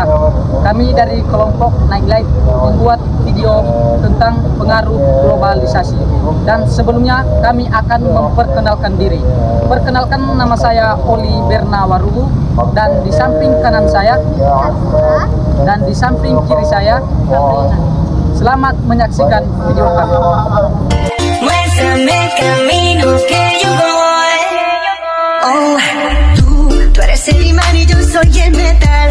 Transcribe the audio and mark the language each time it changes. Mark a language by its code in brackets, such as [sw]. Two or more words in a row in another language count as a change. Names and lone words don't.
[id] Kami dari kelompok Nightlight membuat video tentang pengaruh globalisasi. Dan sebelumnya kami akan memperkenalkan diri. Perkenalkan, nama saya Oli Berna Warubu, dan di samping kanan saya dan di samping kiri saya. Selamat menyaksikan video kami. [es] Muéstrame el camino que yo voy. Oh, tú eres el imán y yo soy el metal.